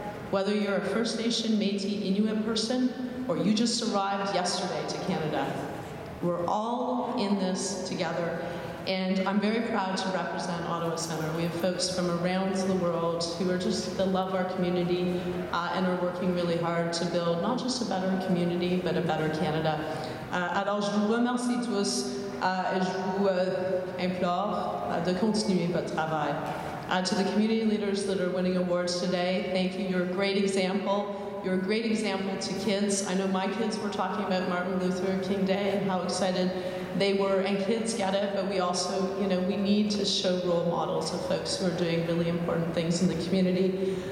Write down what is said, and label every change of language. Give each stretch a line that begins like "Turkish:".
English: Whether you're a First Nation, Métis, Inuit person, or you just arrived yesterday to Canada, we're all in this together, and I'm very proud to represent Ottawa Centre. We have folks from around the world who are that love our community and are working really hard to build not just a better community, but a better Canada.
French: Alors je vous remercie tous et je vous implore de continuer votre travail.
English: To the community leaders that are winning awards today, thank you. You're a great example. You're a great example to kids. I know my kids were talking about Martin Luther King Day and how excited they were, and kids get it, but we also, we need to show role models of folks who are doing really important things in the community.